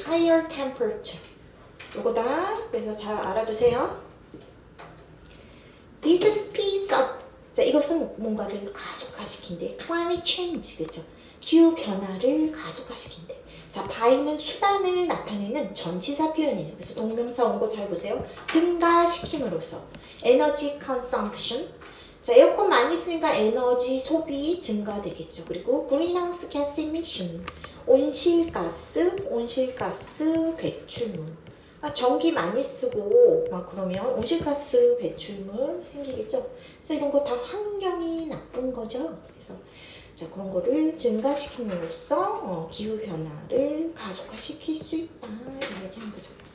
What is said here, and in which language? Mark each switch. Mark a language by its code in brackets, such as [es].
[en] higher temperature 요거다. [ko] 그래서 잘 알아두세요. [en] This speeds up. [ko] 자, 이것은 뭔가를 가속화시킨대. [en] climate change, 그죠? [ko] 기후 변화를 가속화시킨대. 자, by는 수단을 나타내는 전치사 표현이에요. 그래서 동명사 온 거 잘 보세요. [en] 증가시킴으로써 energy consumption. [ko] 자, 에어컨 많이 쓰니까 에너지 소비 증가되겠죠. 그리고 [en] greenhouse gas emission, [ko] 온실가스 배출물. 전기 많이 쓰고 막 그러면 온실가스 배출물 생기겠죠. 그래서 이런 거 다 환경이 나쁜 거죠. 그래서 자, 그런 거를 증가시킴으로써 기후 변화를 가속화시킬 수 있다 이런 얘기한 거죠.